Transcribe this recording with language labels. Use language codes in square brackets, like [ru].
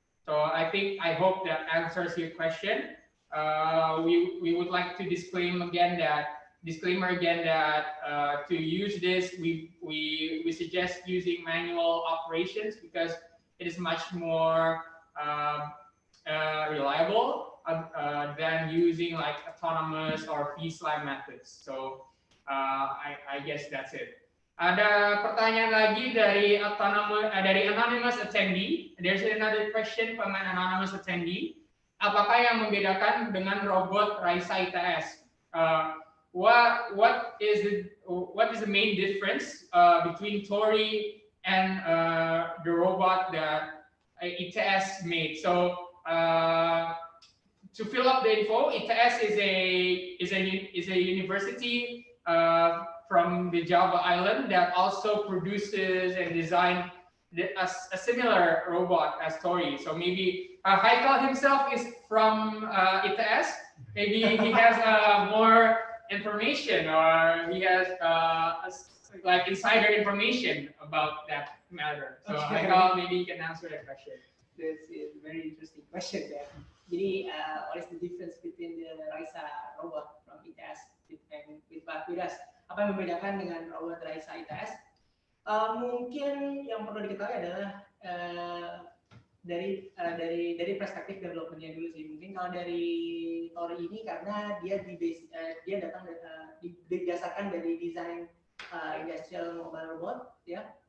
[en] So I hope that answers your question. We would like to disclaimer again that to use this, we suggest using manual operations because it is much more reliable than using like autonomous or fee-slide methods. So I guess that's it. [id] Ada pertanyaan lagi dari anonymous attendee. [en] There's another question from an anonymous attendee. [id] Apakah yang membedakan dengan robot Raisa ITS? [en] What is the main difference between TOR-I and the robot that ITS made? So to fill up the info, ITS is a university from the Java island that also produces and designs a similar robot as TOR-I. So maybe Haikal himself is from ITS. Maybe he has more information, or he has like insider information about that matter. So Okay. Haikal, maybe you can answer that question. This is a very interesting question there. Jadi, what is the difference between the Raisa robot from ITS and with us? [id] Apa yang membedakan dengan robot Raisa ITS? Mungkin yang perlu diketahui adalah dari perspektif developmentnya dulu sih. Mungkin kalau dari TOR-I ini karena dia datang didasarkan dari desain industrial mobile robot, ya.